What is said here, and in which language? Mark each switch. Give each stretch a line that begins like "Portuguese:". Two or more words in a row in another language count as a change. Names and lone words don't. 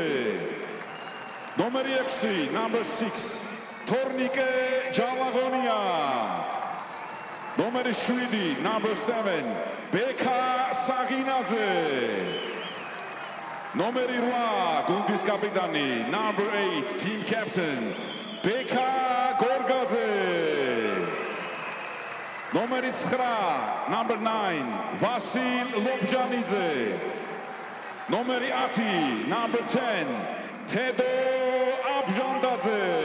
Georgian: ნომერი 6, number 6, თორნიკე ჯალაღონია. ნომერი 7, number 7, ბექა საღინაძე. ნომერი 8, გუნდის კაპიტანი,
English: number 8, team captain,
Georgian: ბექა გორგაძე. ნომერი 9, number 9, ვასილ ლობჟანიძე. ნომერი 10, number 10, თედო აბჟანდაძე.